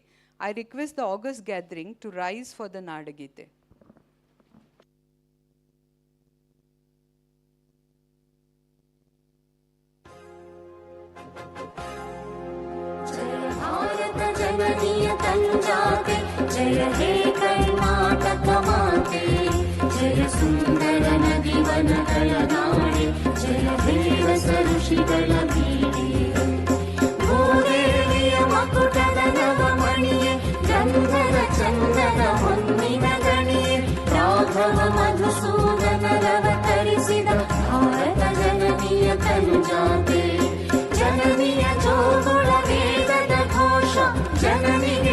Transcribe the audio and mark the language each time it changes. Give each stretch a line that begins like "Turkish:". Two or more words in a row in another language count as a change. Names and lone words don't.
English: I request the august gathering to rise for the Nadagite.
Kannada: ಜಯ ಭಾರತ ಜನನಿಯ ತನುಜಾತೆ, ಜಯ ಹೇ ಕರ್ನಾಟಕ ಮಾತೆ, ಜಯ ಸುಂದರ ನದಿವನ ಕಲನಾಡೆ, ಜಯ ಹೇ ರಸ ಋಷಿಗಳ ಬೀಡೆ. ಮಕುಟದ ನವಮಣಿಯೇ ಗಂಧದ ಚಂದದ ಹೊನ್ನಿನ ಗಣಿಯೇ ರಾಘವ ಮಧುಸೂದನರವತರಿಸಿದ ಭಾರತ ಜನನಿಯ ತನುಜಾತೆ ಜನನಿಯ ಜೋಗುಳ ವೇದದ ಘೋಷ ಜನನಿಗೆ